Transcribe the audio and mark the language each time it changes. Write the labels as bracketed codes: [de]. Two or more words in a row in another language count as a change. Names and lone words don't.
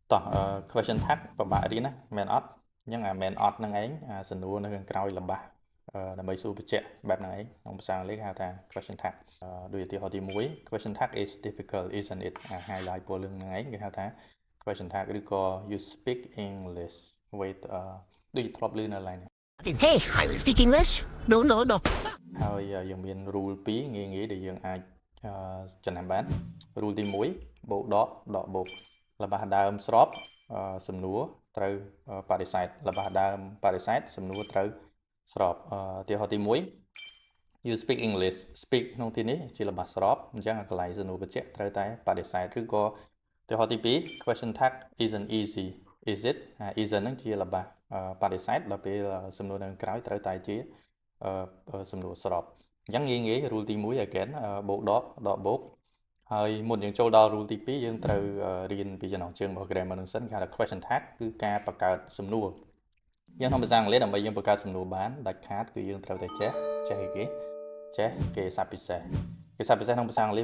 [km] តោះ [en] question tag [km] ប្របាក់រៀនណាមែនអត់អញ្ចឹងមែនអត់ហ្នឹងឯងសំណួរនៅខាងក្រោយល្បះដើម្បីសួរបញ្ជាក់បែបហ្នឹងឯងក្នុងភាសាអង់គ្លេសហៅថា [en] question tag [km] ដូចឧទាហរណ៍ទី1 [en] question tag is difficult isn't it [km] highlight ពលរឿងហ្នឹងឯងគេហៅថា [en] question tag [km] ឬក៏ [en] you speak English with [km] ដូចធ្លាប់ឮនៅឡើយនេះ [en] Hey, I will speak English. No, no, no. [km] ហើយយើងមាន rule 2ងាយៗដែលយើងអាចចំណាំបាន rule ទី1បូកដកបូកល្បះដើមស្របសំណួរត្រូវបដិសេធល្បះដើមបដិសេធសំណួរត្រូវស្របឧទាហរណ៍ទី1 [en] you speak English [km] speak ក្នុងទីនេះជាល្បះស្របអញ្ចឹងក ន្លែងសំណួរបញ្ជាក់ត្រូវតែបដិសេធឬក៏ឧទាហរណ៍ទី2 [en] question tag isn't easy is it isn't [km] ហ្នឹងជាល្បះបដិសេធដល់ពេលសំណួរនៅក្រោយត្រូវតែជាសំណួរស្របអញ្ចឹងងាយៗ rule ទី1 again បូកដកបូកហើយមុនយើងចូលដល់ rule ទី2យើងត្រូវរៀនពីចំណងជើងរបស់ grammar នឹងសិនគេហៅថា [en] question tag [km] គឺការ បង្កើតសំណួរយើងក្នុងភាសាអង់គ្លេសដើម្បីយើងបង្កើតសំណួរបានដាច់ខាតគឺយើងត្រូវតែចេះគេសព្ទពិសេសក្នុងភាសាអង់គ្លេស